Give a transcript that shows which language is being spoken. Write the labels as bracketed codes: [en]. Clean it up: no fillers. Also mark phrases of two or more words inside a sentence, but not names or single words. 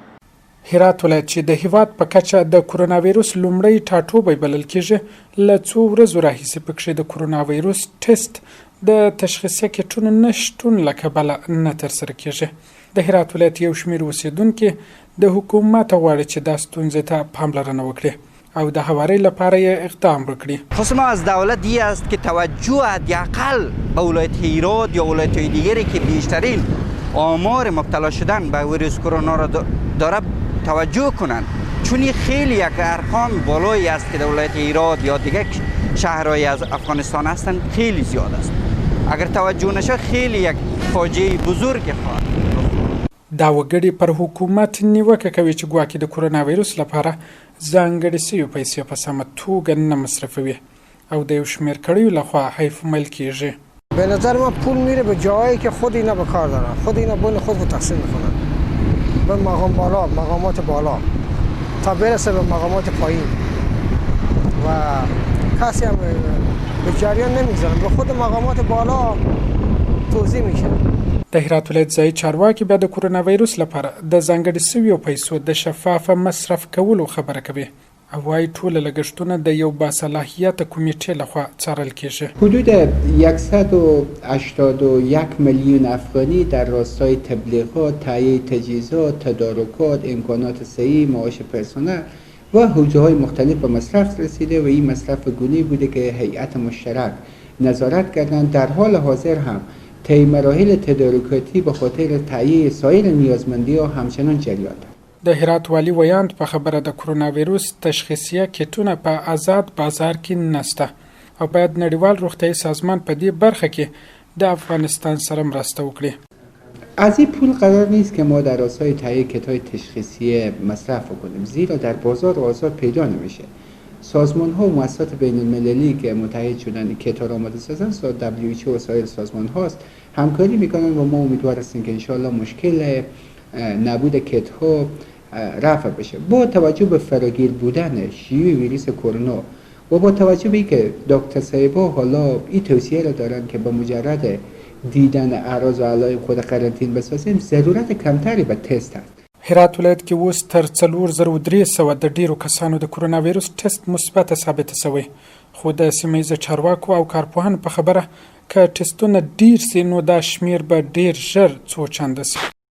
[ps] هرات ولایت چې د هیواد په کچه د کرونا وایروس لومړی ټاټوبی بلل کېږي له څو ورځو راهیسې پکښې د کرونا وایروس ټیسټ د تشخیصیه کیټونو نشتون له کبله نه ترسره کېږي. د هرات ولایت یو شمېر اوسېدونکي د حکومت غواړي چې دا ستونزې ته پاملرنه وکړي او د هوارۍ لپاره یې اقدام وکړي. [fa] خواست ما از دولت این است که توجه حداقل به ولایت هرات یا ولایت‌های دیگری که بیشترین آمار مبتلا شدن به ویروس کرونا را داره توجه کنند، چون این خیلی یک ارقام بالایی است که در ولایت هرات یا دیگر شهرهای از افغانستان هستند، خیلی زیاد است. اگر توجه نشه خیلی یک فاجعه بزرگ خواهد. [ps] دا وګړي پر حکومت نیوکه کوي چې ګواکې د کرونا وایروس لپاره ځانګړې سوي پیسې په سمه توګه نه مصرفوي او د یو شمېر کړیو لخوا حیفومیل کیږي. [fa] به نظر من پول میره به جایی که خود اینا به کار دارن، خود اینا بین خود رو تقسیم میکنن به مقام بالا، مقامات بالا تا برسه به مقامات پایین و کسی هم به جریان نمیگذارن، به خود مقامات بالا توضیح میشه. [ps] د هرات ولایت ځایي چارواکي بیا د کرونا وایروس لپاره د ځانګړې سویو پیسو د شفافه مصرف کولو خبره کوي او وايي ټول لګښتونه د یو باصلاحیته کمیټې لخوا څارل کیږي. [fa] حدود 181 میلیون افغانی در راستای تبلیغات، تهیه تجهیزات، تدارکات، امکانات صحی، معاش پرسنل و حوزه‌های مختلف به مصرف رسیده و این مصرف گونه‌ای بوده که هیئت مشترک نظارت کردند. در حال حاضر هم طی مراحل تدارکاتی به خاطر تهیه سایر نیازمندی‌ها همچنان جریان دارد. [ps] د هرات والي ویاند په خبره د کرونا وایروس تشخیصیه کیټونه په آزاد بازار کې نشته او باید نړیوال روغتیایي سازمان په دې برخه کې د افغانستان سره مرسته وکړي. [fa] از این پول قرار نیست که ما در راستای تهیه کیت‌های تشخیصی مصرف کنیم، زیرا در بازار آزاد پیدا نمیشه. سازمان‌ها و مؤسسات بین‌المللی که متحد شدن کیت‌ها را آماده سازن، WHO و سایر سازمان‌هاست همکاری میکنن و ما امیدوار هستیم که انشاءالله مشکل نبود کیت‌ها رفع بشه. با توجه به فراگیر بودن شیوع ویروس کرونا و با توجه به اینکه دکتر صاحبا حالا این توصیه را دارن که به مجرد دیدن اعراض و علائم خود قرنطین بسازیم، ضرورت کمتری به تست هست. [ps] هرات ولایت کې اوس تر 4300 د ډیرو کسانو د کرونا وایروس ټیسټ مثبت ثابت شوی، خو د سیمه چارواکو او کارپوهانو په خبره که ټیسټونه ډیر سي نو دا شمیر به ډیر ژر څو چنده سي.